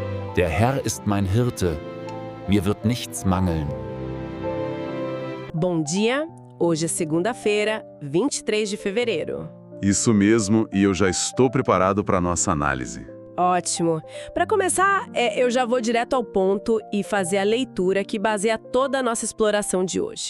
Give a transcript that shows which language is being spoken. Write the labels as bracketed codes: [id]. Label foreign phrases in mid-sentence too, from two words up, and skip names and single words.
[de] Der Herr ist mein Hirte, mir wird nichts mangeln. [pt] Bom dia, hoje é segunda-feira, 23 de fevereiro. Isso mesmo, e eu já estou preparado para a nossa análise. Ótimo. Para começar, eu já vou direto ao ponto e fazer a leitura que baseia toda a nossa exploração de hoje.